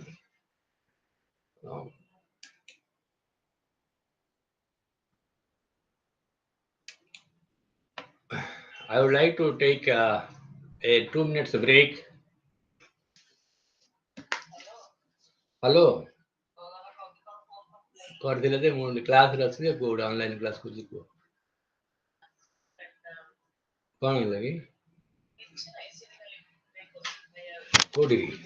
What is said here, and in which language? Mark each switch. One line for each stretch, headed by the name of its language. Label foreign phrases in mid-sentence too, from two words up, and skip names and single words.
English: Um, I would like to take a 2 minutes break. Hello,
Odia: କରିଥିଲେ ଯେ ମୁଁ କ୍ଲାସରେ ଅଛି ଯେ କୋଉଠି
English: online class
Odia: କରୁଛି କୁହ କଣ ହେଲା କି କୋଉଠି